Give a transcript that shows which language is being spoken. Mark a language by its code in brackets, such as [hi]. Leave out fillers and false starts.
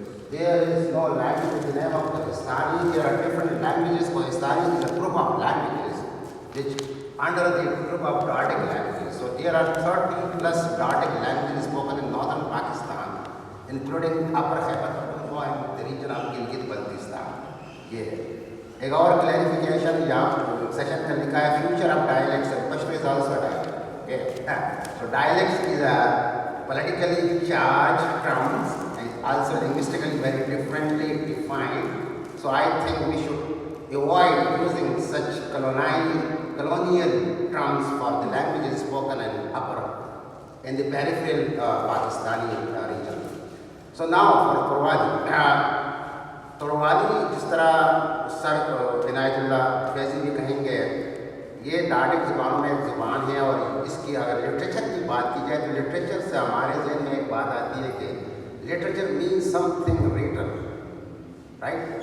[en] There is no language with the name of Kohistani. There are different languages. Kohistani is a group of languages which under the group of Dardic languages. So there are 30 plus Dardic languages spoken in northern Pakistan, including Upper Khyber Pakhtunkhwa and the region of Gilgit-Baltistan. [ur] یہ ایک اور clarification یہاں session کا لکھا ہے, future of dialects. [en] Pashto is also a dialect. Okay. So dialects is a politically charged terms, also linguistically very differently defined. So I think we should avoid using such colonial terms for the languages spoken in the peripheral Pakistani region. So now for Torwali. [ur] Torwali جس طرح سر عنایت اللہ فیضی بھی کہیں گے, یہ Dardic زبانوں میں ایک زبان ہے, اور اس کی اگر لٹریچر کی بات کی جائے تو لٹریچر سے ہمارے ذہن میں ایک بات آتی ہے کہ [en] literature means something written, right?